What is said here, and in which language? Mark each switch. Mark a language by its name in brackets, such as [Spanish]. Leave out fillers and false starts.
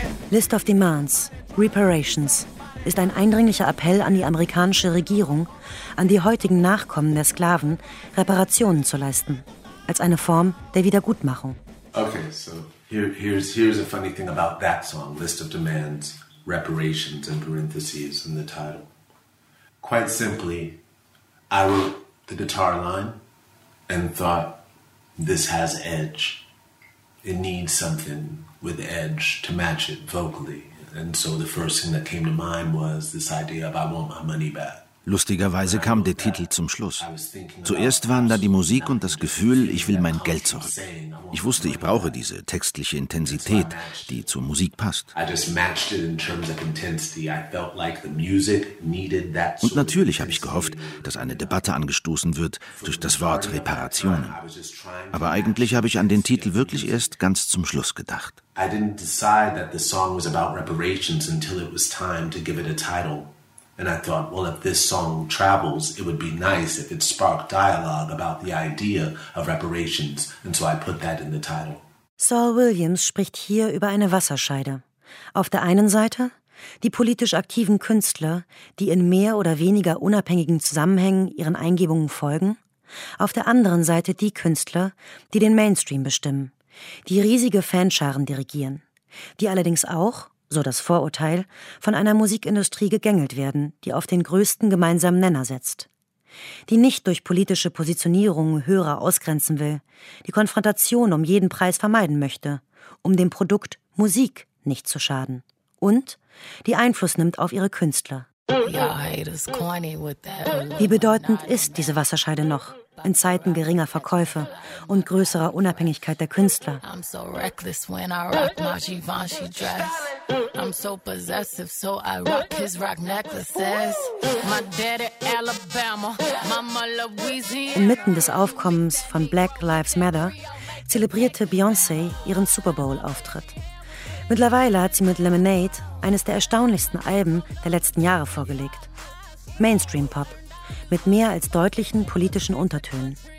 [German] List of Demands, Reparations, ist ein eindringlicher Appell an die amerikanische Regierung, an die heutigen Nachkommen der Sklaven, Reparationen zu leisten, als eine Form der Wiedergutmachung. [English] Okay, so here's a funny thing about that song, List of Demands, Reparations in parentheses in the title. Quite simply, I wrote the guitar line and thought, this has edge. It needs something with edge to match it vocally. And so the first thing that came to mind was this idea of I want my money back. [German] Lustigerweise kam der Titel zum Schluss. Zuerst waren da die Musik und das Gefühl, ich will mein Geld zurück. Ich wusste, ich brauche diese textliche Intensität, die zur Musik passt. Und natürlich habe ich gehofft, dass eine Debatte angestoßen wird durch das Wort Reparationen. Aber eigentlich habe ich an den Titel wirklich erst ganz zum Schluss gedacht. I didn't decide that the song was about reparations until it was time to give it a title. And I thought, well, if this song travels, it would be nice if it sparked dialogue about the idea of reparations. And so I put that in the title. Saul Williams spricht hier über eine Wasserscheide. Auf der einen Seite die politisch aktiven Künstler, die in mehr oder weniger unabhängigen Zusammenhängen ihren Eingebungen folgen, auf der anderen Seite die Künstler, die den Mainstream bestimmen, die riesige Fanscharen dirigieren, die allerdings auch, so das Vorurteil, von einer Musikindustrie gegängelt werden, die auf den größten gemeinsamen Nenner setzt, die nicht durch politische Positionierungen Hörer ausgrenzen will, die Konfrontation um jeden Preis vermeiden möchte, um dem Produkt Musik nicht zu schaden und die Einfluss nimmt auf ihre Künstler. Wie bedeutend ist diese Wasserscheide noch in Zeiten geringer Verkäufe und größerer Unabhängigkeit der Künstler? [English] I'm so possessive, so I rock his rock necklaces. My daddy Alabama, mama Louisiana. [German] Inmitten des Aufkommens von Black Lives Matter zelebrierte Beyoncé ihren Super Bowl-Auftritt. Mittlerweile hat sie mit Lemonade eines der erstaunlichsten Alben der letzten Jahre vorgelegt. Mainstream-Pop, mit mehr als deutlichen politischen Untertönen.